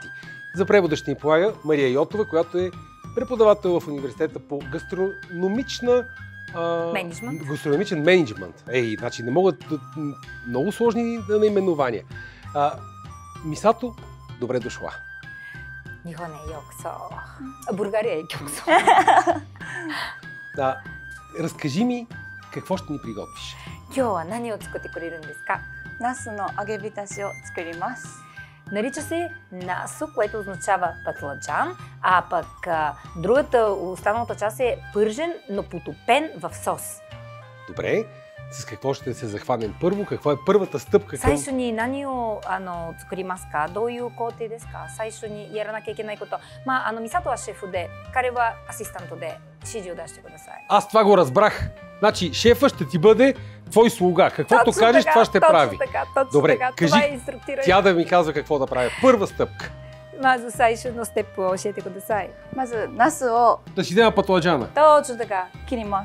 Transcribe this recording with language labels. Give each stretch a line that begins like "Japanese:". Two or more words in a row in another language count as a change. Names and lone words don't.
Bulgarian: За превода ще ни полага Мария Йотова, която е преподавател в университета по гастрономичен мениджмънт. Значи не могат много сложни наименования. Мисато, добре дошла.
Japanese: 日本へようこそ。ブルガリアようこそ.
Bulgarian: Разкажи ми какво ще ни приготвиш.
Japanese: 今日何を作ってくれるんですか? 茄子の揚げ浸しを作ります.
Bulgarian: Нарича се насу, което означава патладжан, а пък останалата част е пържен, но потопен в сос. Добре. С какво ще се захванем първо? Каква е първата стъпка към...
Japanese: 最初に何を作りますか？どう工程ですか? 最初にやらなきゃいけないこと。ミサトはシェフで、彼はアシスタントで、指示を出してください.
Bulgarian: Аз това го разбрах. Значи шефа ще ти бъде твой слуга. Каквото кажеш, това ще прави. Добре, кажи тя да ми казва какво да прави. Първа стъпка.
Japanese: まず最初のステップ教えてください. まず茄子を...
Bulgarian: Да си взема патладжана. Точно така.
Japanese: 切ります.